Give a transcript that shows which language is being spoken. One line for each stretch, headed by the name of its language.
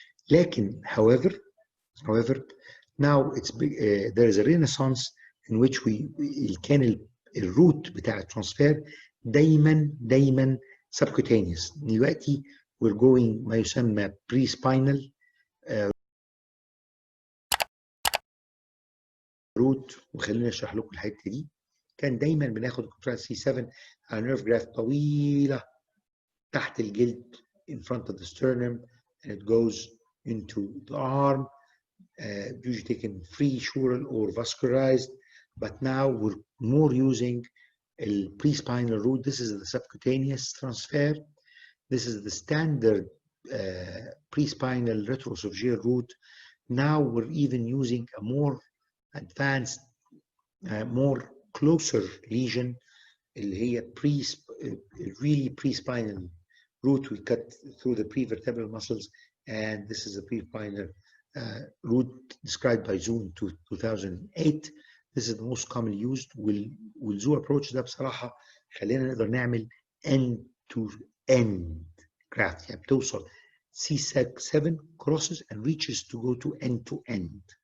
English: لكن however now it's there is a renaissance in which
Arabic: كان الروت بتاع الترانسفير دايما
English: subcutaneous. دلوقتي we're going
Arabic: ما يسمى
English: pre-spinal route.
Arabic: وخليني اشرح لكم الحته دي. كان دايما بناخد الكونترال سي 7 على نيرف جرافت طويله تحت الجلد
English: in front of the sternum, and it goes into the arm, usually taken free sural or vascularized, but now we're more using a pre-spinal route. This is the subcutaneous transfer. This is the standard pre-spinal retroesophageal route. Now we're even using a more advanced, more closer lesion
Arabic: اللي هي
English: really pre-spinal route. We cut through the prevertebral muscles, and this is a pre-spinal route described by Zoom 2008. This is the most commonly used.
Arabic: والZoo approach ده بصراحة خلينا نقدر نعمل end-to-end graft. يعني بتوصل
English: C7 crosses and reaches to go to end-to-end.